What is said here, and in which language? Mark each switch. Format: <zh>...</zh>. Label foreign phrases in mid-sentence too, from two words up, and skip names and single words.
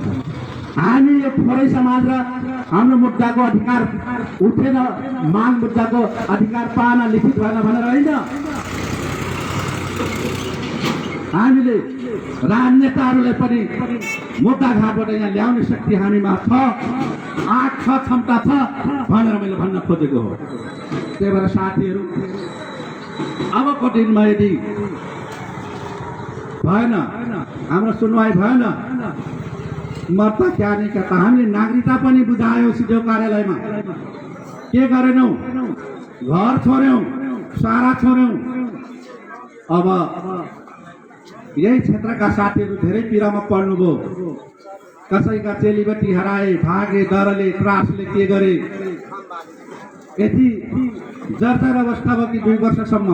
<ne>हामी यो थोरै समाज र हाम्रो मुद्दाको अधिकार उठेन, माग मुद्दाको अधिकार पान लिखित भएन भनेर होइन, हामीले राजनेताहरूले पनि मुद्दा घाटबाट यहाँ ल्याउने शक्ति हामीमा छ, आँट छ, क्षमता छ भनेर मैले भन्न खोजेको हो। त्यही भएर साथीहरू, अबको दिनमा यदि भएन, हाम्रो सुनवाई भएन,</ne> <hi>मर्ता क्या नहीं कहता,</hi> <ne>हामीले नागरिकता पनि बुझायौँ सिधो कार्यालयमा, के गरेनौँ, घर छोड्यौँ, सारा छोड्यौँ। अब यही क्षेत्रका साथीहरू धेरै पीडामा पर्नुभयो, कसैका चेलीबेटी हराए, भागे, डरले, त्रासले के गरे, यति जर्जर अवस्था भयो कि 2 वर्षसम्म।</ne>